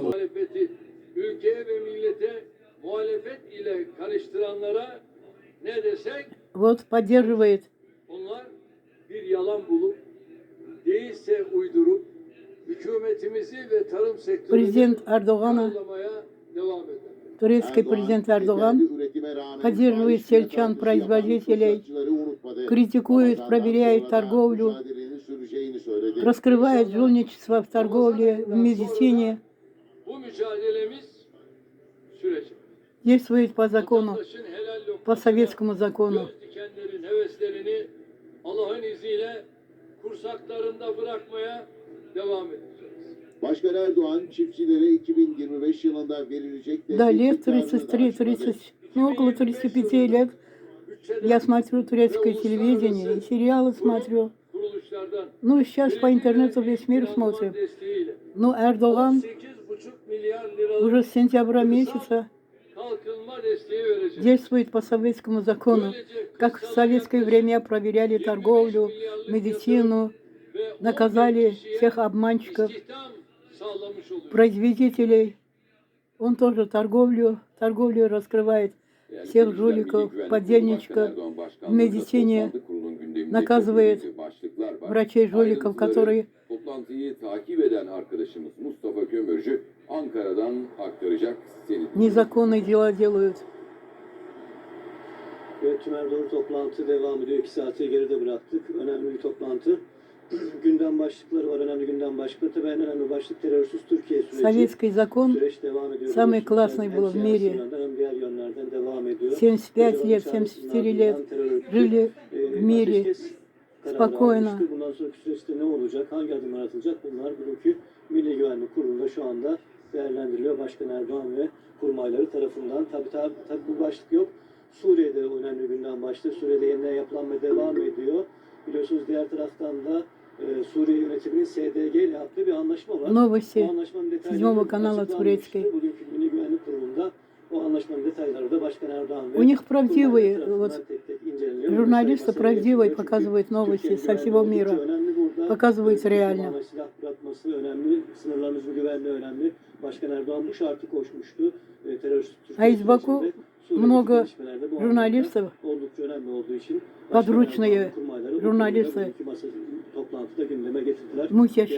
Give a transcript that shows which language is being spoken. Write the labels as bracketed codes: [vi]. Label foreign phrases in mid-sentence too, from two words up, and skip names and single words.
[tr] Muhalefeti ülkeye ve millete muhalefet ile karıştıranlara ne desek [ru] Вот поддерживает [tr] onlar bir yalan bulup değilse uydurup hükümetimizi ve tarım sektörünü [ru] президент Эрдогана, [tr] karalamaya devam eder. [ru] турецкий президент Эрдоган, поддерживает сельчан, производителей, критикует, проверяет торговлю, раскрывает жульничество в торговле, в медицине, [tr] Bu mücadelemiz sürecek. [ru] действует по закону, [tr] Vatandaşın helal [ru] по [tr] lokmasına [ru] советскому закону. [tr] göz dikenlerin heveslerini Allah'ın izniyle kursaklarında bırakmaya devam edeceğiz. Başkan Erdoğan çiftçilere 2025 yılında verilecek [ru] Да, лет [tr] miktarını da 33, açıkladı. [ru] 30, ну около 35 лет я смотрю турецкое телевидение, и сериалы смотрю. [tr] Kuruluşlardan [ru] Ну, сейчас по интернету весь мир смотрит. [tr] desteğiyle [ru] Ну, Эрдоган [tr] 8,5 milyar liralık [ru] уже с сентября месяца [tr] kalkınma desteği verecek. [ru] действует по советскому закону. Как в советское время проверяли торговлю, медицину, [tr] Ve [ru] наказали [tr] 11 kişiye [ru] всех обманщиков, [tr] istihdam sağlamış oluyor. [ru] производителей. Он тоже торговлю раскрывает. Всех жуликов, подельничков в медицине, наказывает врачей-жуликов, которые [tr] Toplantıyı takip eden arkadaşımız Mustafa Kömürcü Ankara'dan aktaracak. [ru] незаконные дела делают. [tr] Evet, Tümer doğru toplantı devam ediyor. 2 saati geride bıraktık. Önemli bir toplantı. gündem başlıkları var, önemli gündem başlıkları. Tabii en önemli başlık terörsüz Türkiye süreci. [ru] Советский закон [tr] Süreç devam ediyor. [ru] самый классный был в [tr] Hem [ru] мире. [tr] siyasi yönden hem diğer yönlerden devam ediyor. [ru] 75 лет, 74 лет жили в mире [tr] Ateşkes kararı [ru] spokojno. [tr] almıştı. Bundan sonraki süreçte ne olacak, hangi adımlar atılacak, bunlar bugünkü Milli Güvenlik Kurulu'nda şu anda değerlendiriliyor. Başkan Erdoğan ve kurmayları tarafından. Tabii bu başlık yok. Suriye'de önemli gündem başlığı. Suriye'de yeniden yapılanma devam ediyor. Biliyorsunuz diğer taraftan da Suriye yönetiminin SDG ile yaptığı bir anlaşma var. [ru] Новости [tr] Bu anlaşmanın detayları [ru] 7 канала [tr] açıklanmıştı. [ru] турецкой. [tr] Bugünkü Milli Güvenlik Kurulu'nda o anlaşmanın detayları da Başkan Erdoğan ve [ru] У них правдивые, [tr] kurmayları tarafından [ru] вот [tr] tek tek inceleniyor. [ru] журналисты [tr] Masaya [ru] правдивые [tr] getiriyor. [ru] показывают [tr] Çünkü [ru] новости [tr] Türkiye'nin [ru] со всего [tr] güvenliği [ru] мира. [tr] oldukça önemli burada. [ru] Показывают реально. [tr] Tamamen silah bırakması önemli, sınırlarımızın güvenliği önemli. Başkan Erdoğan bu şartı koşmuştu. Terörist Türkiye [ru] А из Баку [tr] sürecinde Suriye'deki [ru] много [tr] gelişmelerde bu [ru] журналистов, [tr] anlamda oldukça önemli olduğu için Başkan [ru] подручные [tr] Erdoğan'ın kurmayları bu [ru] журналисты, [tr] konuda bugünkü toplantıda gündeme getirdiler. [ru] мутящие